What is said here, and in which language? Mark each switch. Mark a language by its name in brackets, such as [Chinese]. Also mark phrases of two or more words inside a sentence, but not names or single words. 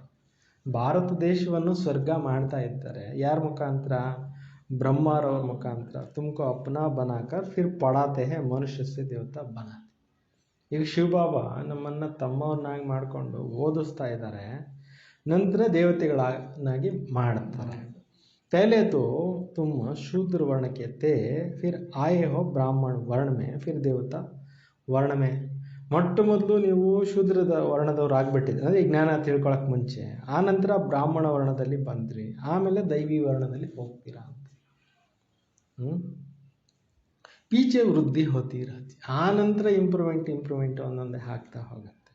[Kannada] ಭಾರತ ದೇಶವನ್ನು ಸ್ವರ್ಗ ಮಾಡ್ತಾ ಇದ್ದಾರೆ. ಯಾರ ಮುಖಾಂತರ? ಬ್ರಹ್ಮರವ್ರ ಮುಖಾಂತರ. [Hindi] तुमको अपना बनाकर फिर पढ़ाते है मनुष्य से देवता बनाते. [Kannada] ಈಗ ಶಿವಬಾಬಾ ನಮ್ಮನ್ನು ತಮ್ಮವ್ರನ್ನಾಗಿ ಮಾಡಿಕೊಂಡು ಓದಿಸ್ತಾ ಇದ್ದಾರೆ, ನಂತರ ದೇವತೆಗಳನ್ನಾಗಿ ಮಾಡ್ತಾರೆ. [Hindi] पहले तो तुम शूद्र वर्ण के थे, फिर आए हो ब्राह्मण वर्ण में, फिर देवता वर्ण में. [Kannada] ಮೊಟ್ಟ ಮೊದಲು ನೀವು ಶೂದ್ರದ ವರ್ಣದವ್ರು ಆಗಿಬಿಟ್ಟಿದ್ರಿ, ಅಂದರೆ ಜ್ಞಾನ ತಿಳ್ಕೊಳಕ್ಕೆ ಮುಂಚೆ. ಆ ನಂತರ ಬ್ರಾಹ್ಮಣ ವರ್ಣದಲ್ಲಿ ಬಂದ್ರಿ, ಆಮೇಲೆ ದೈವಿ ವರ್ಣದಲ್ಲಿ ಹೋಗ್ತೀರಾ ಅಂತ. [Hindi] पीछे वृद्धि होती ಇರತ್ತೆ. [Kannada] ಆ ನಂತರ ಇಂಪ್ರೂವ್ಮೆಂಟ್ ಒಂದೊಂದೇ ಆಗ್ತಾ ಹೋಗುತ್ತೆ.